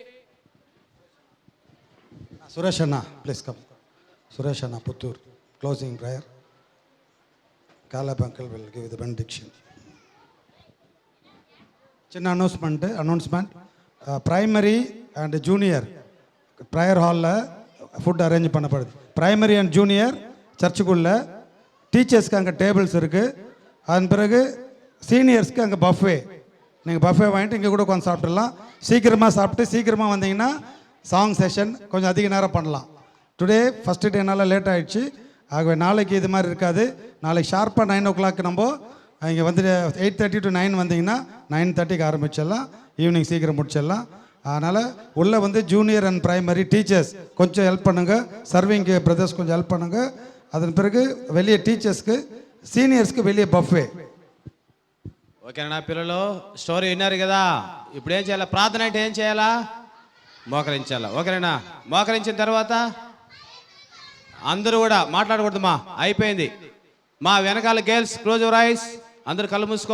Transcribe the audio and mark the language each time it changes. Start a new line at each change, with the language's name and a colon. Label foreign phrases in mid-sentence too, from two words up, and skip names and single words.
English: Suresh anna please come. Suresh anna Puttur, closing prayer. Caleb uncle will give the benediction.
Telugu: చిన్న అనౌన్స్మెంట్.
English: primary and junior prayer
Tamil: ஹாலில்
English: food arrange
Tamil: பண்ணப்படுது.
English: primary and junior
Tamil: சர்ச்சுக்குள்ளே, டீச்சர்ஸ்க்கு அங்கே டேபிள்ஸ் இருக்குது. அதன் பிறகு சீனியர்ஸ்க்கு அங்கே பஃபே. நீங்கள் பஃபே வாங்கிட்டு இங்கே கூட உட்காந்து சாப்பிட்றலாம். சீக்கிரமாக சாப்பிட்டு சீக்கிரமாக வந்தீங்கன்னா
English: song session
Tamil: கொஞ்சம் அதிக நேரம் பண்ணலாம்.
English: today first
Tamil: டேனால லேட் ஆகிடுச்சு, ஆகவே நாளைக்கு இது மாதிரி இருக்காது. நாளைக்கு ஷார்ப்பாக 9 o'clock நம்ம இங்கே வந்து 8:30 to 9 வந்தீங்கன்னா 9:30க்கு ஆரம்பிச்சிடலாம், ஈவினிங் சீக்கிரம் முடிச்சிடலாம். அதனால் உள்ளே வந்து
English: junior and primary teachers
Tamil: கொஞ்சம் ஹெல்ப் பண்ணுங்கள்,
English: serving brothers
Tamil: கொஞ்சம் ஹெல்ப் பண்ணுங்கள். அதன் பிறகு வெளியே టీచర్స్కి, సీనియర్స్కి வெளியே బఫే.
Telugu: ఓకేనా పిల్లలు? స్టోరీ విన్నారు కదా. ఇప్పుడు ఏం చేయాలా? ప్రార్థన అంటే ఏం చేయాలా? మోకరించాలా. ఓకేనా? మోకరించిన తర్వాత అందరూ కూడా మాట్లాడకూడదుమా, అయిపోయింది. మా వెనకాల
English: girls close your eyes,
Telugu: అందరు కళ్ళు మూసుకో.